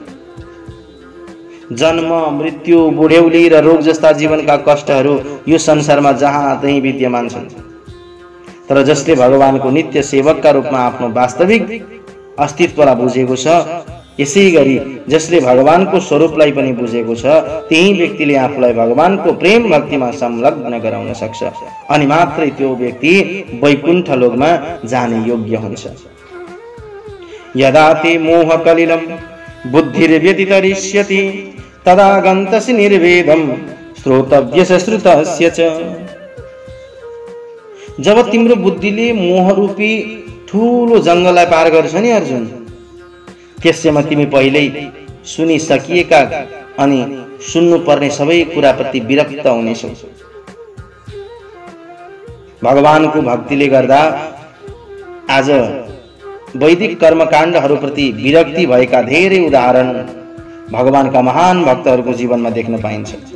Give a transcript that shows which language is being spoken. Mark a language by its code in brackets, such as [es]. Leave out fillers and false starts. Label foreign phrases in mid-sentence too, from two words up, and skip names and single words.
[ne] जन्म मृत्यु बुढ्यौली र रोग जस्ता जीवनका कष्टहरू यो संसारमा जहाँ तहीँ विद्यमान छन्, तर जसले भगवानको नित्य सेवकका रूपमा आफ्नो वास्तविक अस्तित्वलाई बुझेको छ यसै गरी जसले भगवानको स्वरूपलाई पनि बुझेको छ त्यही व्यक्तिले आफूलाई भगवानको प्रेम भक्तिमा संलग्न गराउन सक्छ अनि मात्रै त्यो व्यक्ति वैकुण्ठ लोकमा जाने योग्य हुन्छ। [sa] यदा ते मोह कलिलं बुद्धिर्व्यतितरिष्यति तदा गन्तसि निर्वेदं श्रोतव्यस्य श्रुतस्य च। [ne] जब तिम्रो बुद्धिले मोह रूपी ठूलो जंगललाई पार गर्छ नि अर्जुन, त्यसैमा तिमी पहिल्यै सुनिसकिएका अनि सुन्नुपर्ने सबै कुराप्रति विरक्त हुनेछौ। भगवानको भक्तिले गर्दा आज वैदिक कर्मकाण्डहरूप्रति विरक्ति भएका धेरै उदाहरण भगवानका महान भक्तहरूको जीवनमा देख्न पाइन्छ।